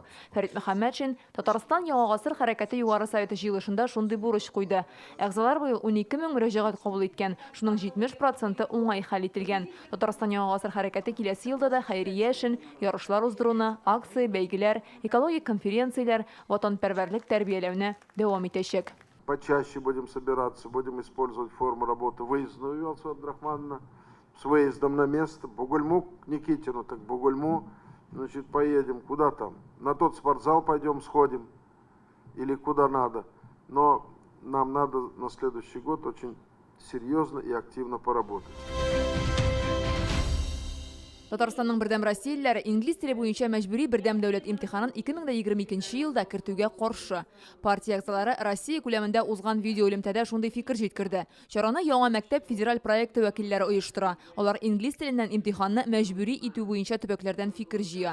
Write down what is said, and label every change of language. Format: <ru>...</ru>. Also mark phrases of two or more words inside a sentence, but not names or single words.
<tt>Фәрит Мөхәммәтшин Татарстан Яңа гасыр хәрәкәте югары советы җыелышында шундый бурыч куйды. Әгъзалар быел 12 мең мөрәҗәгать кабул иткән, шуның 70% уңай хәл ителгән. Татарстан Яңа гасыр хәрәкәте киләсе елда да хәйрия эшен, ярышлар уздыруны, акция, бәйгеләр, экологик конференцияләр, ватанпәрвәрлек тәрбияләүне дәвам итәчәк.</tt> <ru>Почаще будем собираться, будем использовать форму работы выездную, Алсу Абдрахмановна, с выездом на место. Бугульму к Никитину, так Бугульму, Значит, поедем куда там? На тот спортзал пойдем, сходим. Или куда надо. Но нам надо на следующий год очень серьезно и активно поработать.</ru> <tt>Татарстанның бердәм Россиялеләре инглиз теле буенча мәҗбүри бердәм дәүләт имтиханын 2022 елда кертүгә каршы. Партия әгъзалары Россия күләмендә узган видеоэлемтәдә шундый фикер җиткерде. Чараны яңа мәктәп федераль проекты вәкилләре оештыра. Алар инглиз теленнән имтиханны мәҗбүри итү буенча төбәкләрдән фикер җыя.</tt>